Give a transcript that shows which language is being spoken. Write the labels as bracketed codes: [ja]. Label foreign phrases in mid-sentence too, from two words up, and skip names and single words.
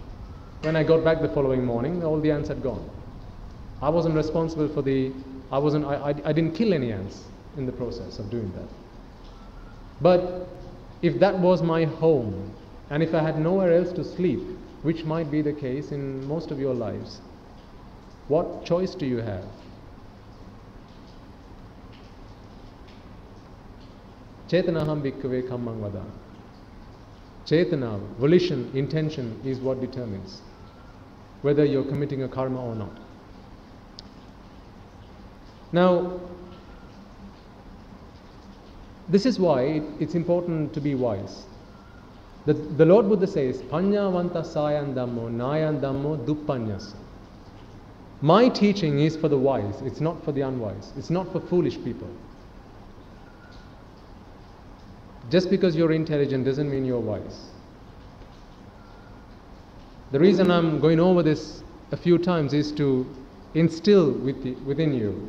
[en] When I got back the following morning, all the ants had gone. I wasn't responsible for I didn't kill any ants in the process of doing that. But if that was my home, and if I had nowhere else to sleep, which might be the case in most of your lives, what choice do you have? [pi] Chetanaham bhikkhave kammang vadami. [en] Chetana, volition, intention is what determines whether you're committing a karma or not. Now, this is why it's important to be wise. The Lord Buddha says, [pi] Panyavanta sayan dhammo, nayan dhammo duppanyasa. [en] My teaching is for the wise, it's not for the unwise. It's not for foolish people. Just because you're intelligent doesn't mean you're wise. The reason I'm going over this a few times is to instill within you.